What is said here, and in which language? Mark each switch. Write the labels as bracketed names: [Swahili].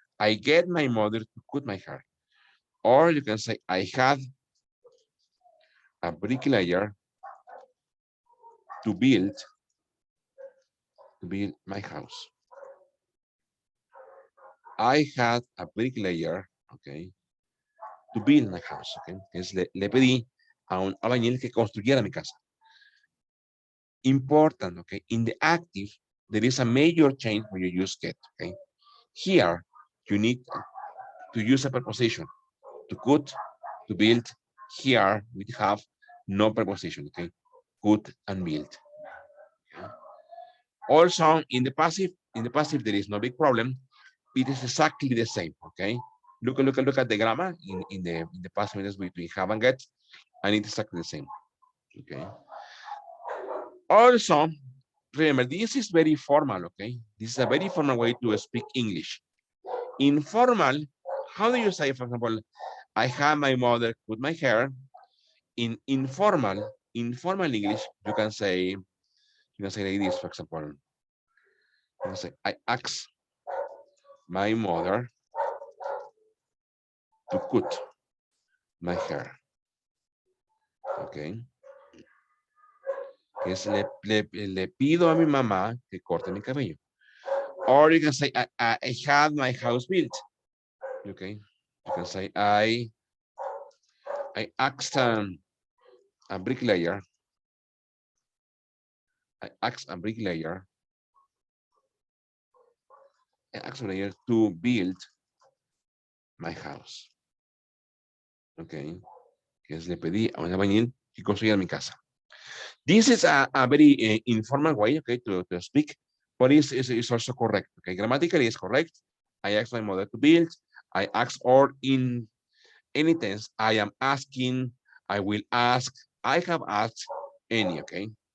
[English] I get my mother to cut my hair. Or you can say, I had a bricklayer to build my house. I had a bricklayer, okay, to build my house, okay. [Spanish] Es le pedí a un albañil que construyera mi casa. [English] Important, okay. In the active, there is a major change when you use get, okay. Here, you need to use a preposition to cut, to build. Here, we have no preposition, okay. Cut and build. Okay. Also, in the passive, there is no big problem. It is exactly the same, okay? Look at the grammar in the past minutes between have and get, and it's exactly the same, okay? Also, remember, this is very formal, okay? This is a very formal way to speak English. Informal, how do you say, for example, I have my mother cut my hair? In informal English, you can say like this, for example. You can say, I asked my mother to cut my hair. Okay. [Spanish] Es le pido a mi mamá que corte mi cabello. [English] Or you can say, I had my house built. Okay. You can say, I asked a bricklayer. I asked a bricklayer. I asked a bricklayer to build my house. Okay. [Spanish] Es le pedí a un albañil que construyera mi casa. [English] This is a very informal way, okay, to speak, but it's also correct. Okay, grammatically it's correct. I asked my mother to build. I asked, or in any tense, I am asking, I will ask, I have asked, any, okay?